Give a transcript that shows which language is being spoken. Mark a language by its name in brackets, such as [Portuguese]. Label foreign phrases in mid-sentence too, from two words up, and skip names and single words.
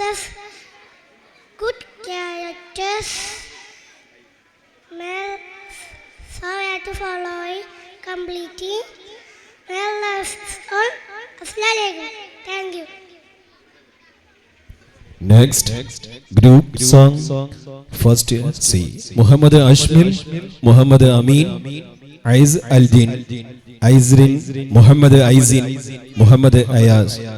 [English] You possess good characters. May so we have to follow it completely. May love all. Assalamualaikum. Thank you. Next, group song. First C. Muhammad Ashmil, Muhammad Amin, Aiz Aldin, Aizrin, Muhammad Aizin, Muhammad Ayaz.